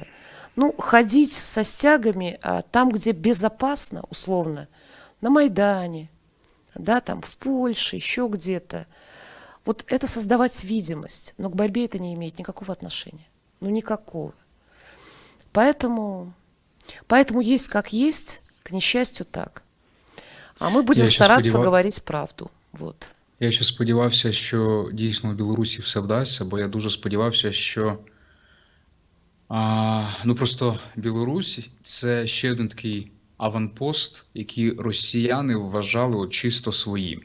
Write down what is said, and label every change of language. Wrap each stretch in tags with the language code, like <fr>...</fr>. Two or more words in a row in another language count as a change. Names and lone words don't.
<ru>Ходить со стягами там, где безопасно, условно, на Майдане, да, там в Польше, еще где-то. Вот это создавать видимость. Но к борьбе это не имеет никакого отношения. Никакого. Поэтому есть как есть, к несчастью так.</ru> <uk>А ми будемо старатися говорити правду.</uk> <ru>Вот.</ru> <uk>Я ще сподівався, що дійсно в Білорусі все вдасться, бо я дуже сподівався, що просто Білорусь – це ще один такий аванпост, який росіяни вважали чисто своїм.</uk>